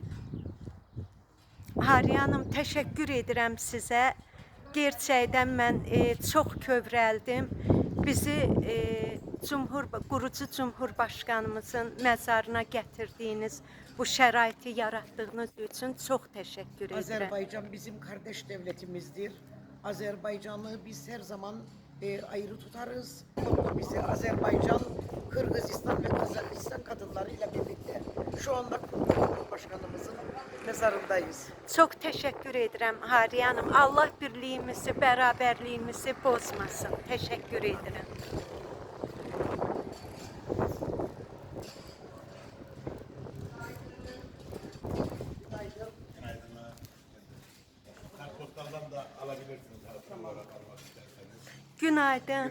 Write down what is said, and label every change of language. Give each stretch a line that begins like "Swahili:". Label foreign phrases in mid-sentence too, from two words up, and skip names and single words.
Azerbaijani: Hariyə xanım, təşəkkür edirəm sizə. Gerçəkdən mən çox kövrəldim. Bizi qurucu Cumhurbaşqanımızın məzarına gətirdiyiniz, bu şəraiti yaratdığınız üçün çox təşəkkür edirəm.
Turkish: Azerbaycan bizim kardeş devletimizdir. Azerbaycan'ı biz her zaman ayrı tutarız. Mutlu bizi Azerbaycan, Kırgızistan ve Kazakistan kadınlarıyla birlikte şu anda Cumhurbaşkanımızın mezarındayız.
Azerbaijani: Çox təşəkkür edirəm Hariyə xanım. Allah birliyimizi, bərabərliyimizi bozmasın. Təşəkkür edirəm.
Turkish: Kartpostaldan da alabilirsiniz hatıra olarak almak isterseniz. Günaydın.